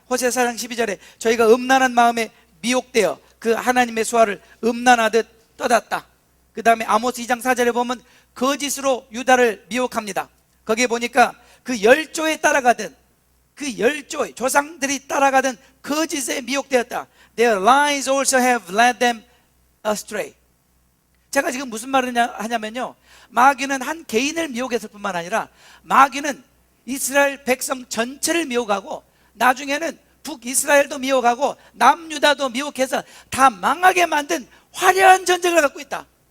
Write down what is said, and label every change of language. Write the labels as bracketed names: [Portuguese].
[Korean] 호세아 4장 12절에 저희가 음란한 마음에 미혹되어 그 하나님의 수하를 음란하듯 떠났다. 그 다음에 아모스 2장 4절에 보면 거짓으로 유다를 미혹합니다. 거기에 보니까 그 열조에 따라가던, 그 열조의 조상들이 따라가던 거짓에 미혹되었다. [English] Their lies also have led them astray. [Korean] 제가 지금 무슨 말을 하냐면요, 마귀는 한 개인을 미혹했을 뿐만 아니라 마귀는 이스라엘 백성 전체를 미혹하고 나중에는 북이스라엘도 미혹하고 남유다도 미혹해서 다 망하게 만든 화려한 전쟁을 갖고 있다.